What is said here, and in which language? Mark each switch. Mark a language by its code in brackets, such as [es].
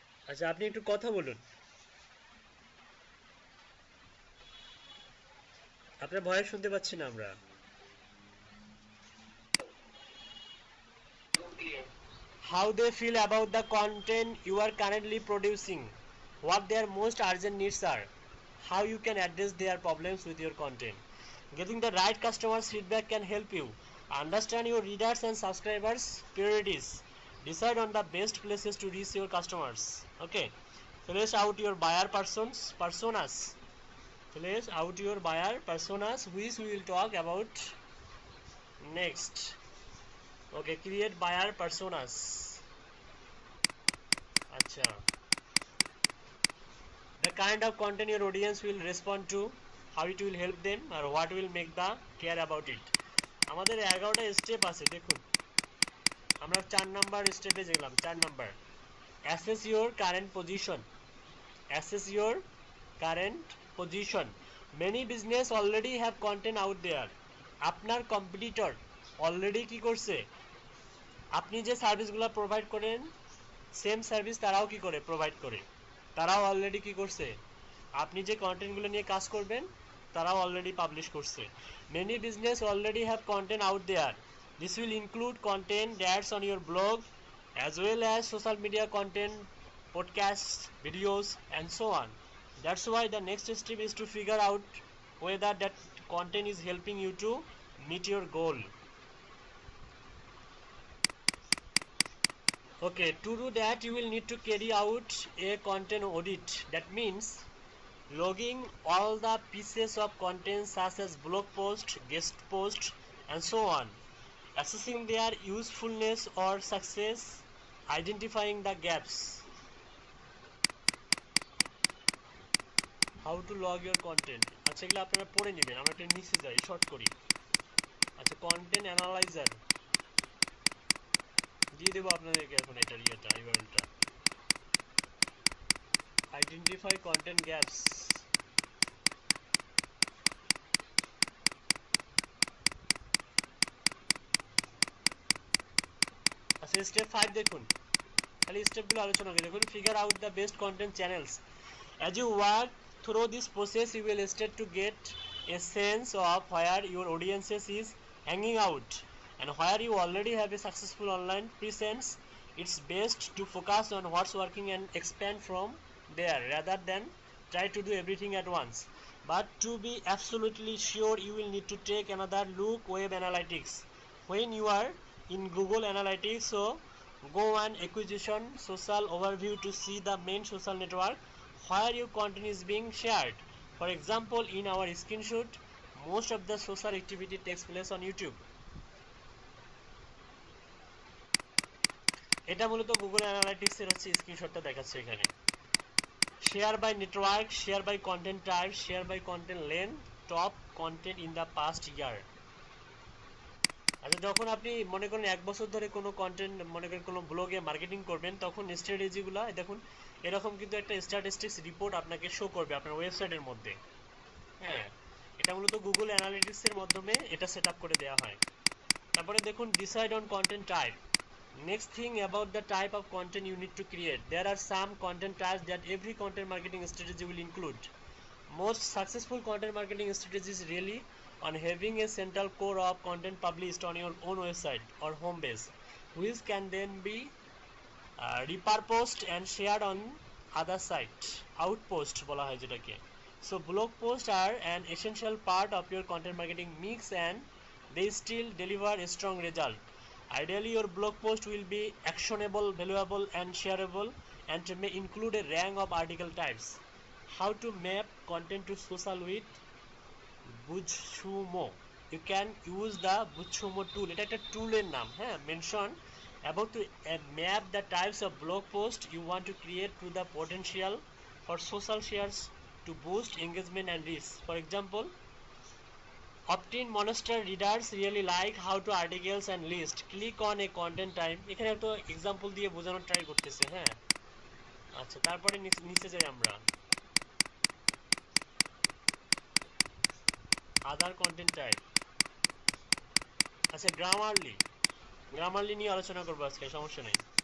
[bn] আচ্ছা, আপনি একটু কথা বলুন, আপনার ভয়েস শুনতে পাচ্ছি না আমরা। [en] How they feel about the content you are currently producing, what their most urgent needs are, how you can address their problems with your content. Getting the right customers feedback can help you understand your readers and subscribers priorities, decide on the best places to reach your customers. Okay, flesh out your buyer personas, flesh out your buyer personas, which we will talk about next. Okay, create buyer personas. Acha, the kind of content your audience will respond to, how it will help them, or what will make the care about it. [bn] আমাদের 11টা step আছে, দেখুন আমরা 4 number স্টেপে গেলাম। [en] 4 number, assess your current position. Assess your current position. Many business already have content out there. [bn] আপনার competitor already কি করছে, আপনি যে সার্ভিসগুলো প্রোভাইড করেন সেম সার্ভিস তারাও কি করে প্রোভাইড করে, তারাও অলরেডি কি করছে, আপনি যে কন্টেন্টগুলো নিয়ে কাজ করবেন তারাও অলরেডি পাবলিশ করছে। [en] Many business already have content out there. This will include content that's on your blog as well as social media content, podcasts, videos and so on. That's why the next step is to figure out whether that content is helping you to meet your goal. Okay, to do that you will need to carry out a content audit. That means logging all the pieces of content such as blog post, guest post and so on, assessing their usefulness or success, identifying the gaps. How to log your content, [bn] আচ্ছা এগুলো আপনারা পড়ে নেবেন, আমরা একটা নিচে যাই, short করি। আচ্ছা, কন্টেন্ট অ্যানালাইজার দিয়ে দেবো আপনাদেরকে এখন, এটার ইউআরএলটা, আইডেন্টিফাই কন্টেন্ট গ্যাপস। আচ্ছা, স্টেপ 5 দেখুন, খালি স্টেপগুলো আলোচনা করি। দেখুন, figure out the best content channels. [en] As you work through this process, you will start to get a sense of where your audiences is hanging out and where you already have a successful online presence. It's best to focus on what's working and expand from there rather than try to do everything at once. But to be absolutely sure, you will need to take another look web analytics. When you are in Google Analytics, so go on acquisition social overview to see the main social network where your content is being shared. For example, in our screenshot, most of the social activity takes place on YouTube. [bn] এটা মূলত Google analytics এর হচ্ছে স্ক্রিনশটটা দেখাচ্ছে এখানে। [en] share by network, share by content type, share by content length, top content in the past year. [bn] আচ্ছা, যখন আপনি মনে করেন 1 বছর ধরে কোনো কন্টেন্ট, মনে করেন কোনো ব্লগে মার্কেটিং করবেন, তখন স্ট্র্যাটেজিগুলো দেখুন এরকম কিন্তু একটা স্ট্যাটিস্টিক্স রিপোর্ট আপনাকে শো করবে আপনার ওয়েবসাইটের মধ্যে। হ্যাঁ, এটা মূলত গুগল অ্যানালিটিক্সের মাধ্যমে এটা সেট আপ করে দেওয়া হয়। তারপরে দেখুন [en] Decide on content type. Next thing about the type of content you need to create. There are some content types that every content marketing strategy will include. Most successful content marketing strategies really on having a central core of content published on your own website or home base, which can then be repurposed and shared on other site. [bn] Outpost বলা হয় যেটাকে। [en] So blog posts are an essential part of your content marketing mix and they still deliver a strong result. Ideally, your blog post will be actionable, valuable, and shareable, and may include a range of article types. How to map content to social with Buzzsumo. You can use the Buzzsumo tool. [bn] এটা একটা টুলের নাম, হ্যাঁ, [en] mention about to map the types of blog post you want to create to the potential for social shares to boost engagement and reach. For example, Opt-in Monster readers really like how to articles and list. Click on a content type. [bn] এখানে একটা example দিয়ে বোঝানোর try করতেছে। হ্যাঁ, আচ্ছা, তারপরে নিচে যাই আমরা। আদার কন্টেন্ট টাইপ। আচ্ছা, গ্রামারলি নিয়ে আলোচনা করবো আজকে, সমস্যা নেই।